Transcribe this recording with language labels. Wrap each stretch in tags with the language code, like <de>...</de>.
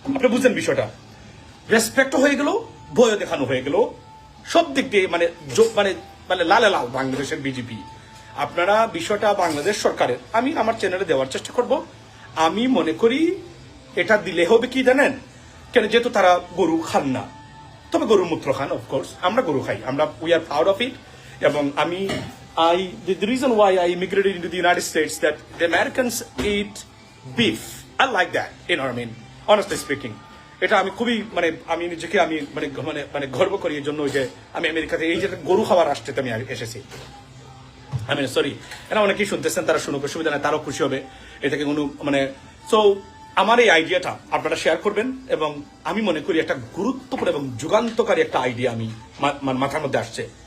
<bn>আপনি বুঝছেন বিষয়টা, রেসপেক্টও হয়ে গেল, ভয়ও দেখানো হয়ে গেল, সব দিক দিয়ে মানে মানে মানে লালে লাল বাংলাদেশের বিজেপি। আপনারা বিষয়টা বাংলাদেশ সরকারের, আমি আমার চ্যানেলে দেওয়ার চেষ্টা করব। আমি মনে করি এটা দিলে হবে কি জানেন, কেন যেহেতু তারা গরু খান না, তবে গরুর মূত্র খান, অফকোর্স আমরা গরু খাই, আমরা</bn> <en>We are proud of it.</en> <bn>এবং আমি</bn> <en>the reason why I immigrated into the United States that the Americans eat beef. I like that, you know what I mean, honestly speaking.</en> <bn>এটা আমি খুবই মানে আমি নিজেকে আমি মানে মানে মানে গর্ব করি এই জন্য যে আমি আমেরিকাতে এই যে গরু খাবার রাষ্ট্রেতে আমি এসেছি। আমি সরি, এরা অনেকেই শুনতেছেন, তারা শুনুক, অসুবিধা নেই, তারাও খুশি হবে এ থেকে কোনো মানে। সো আমার এই আইডিয়াটা আপনারা শেয়ার করবেন এবং আমি মনে করি একটা গুরুত্বপূর্ণ এবং যুগান্তকারী একটা আইডিয়া আমি মাথার মধ্যে আসছে।</bn>